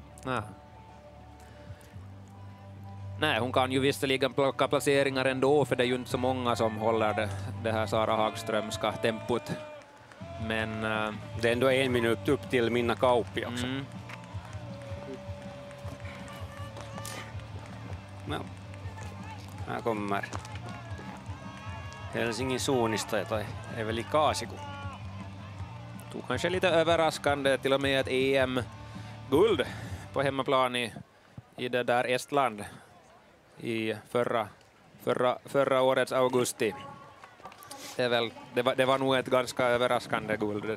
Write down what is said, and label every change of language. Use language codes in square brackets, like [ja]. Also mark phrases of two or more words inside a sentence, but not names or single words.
[sv] Nej, hon kan ju visserligen plocka placeringar ändå, för det är ju inte så många som håller det här Sara Hagströmska tempot. Men det är ändå 1 minut upp till Minna Kauppi också. Ja. Här kommer Helsingin suunnistajat, tai är väl i Kaasiku. Tog kanske lite överraskande till och med ett EM-guld på hemmaplan i det där Estland i förra årets augusti. Det var nog ett ganska överraskande guld.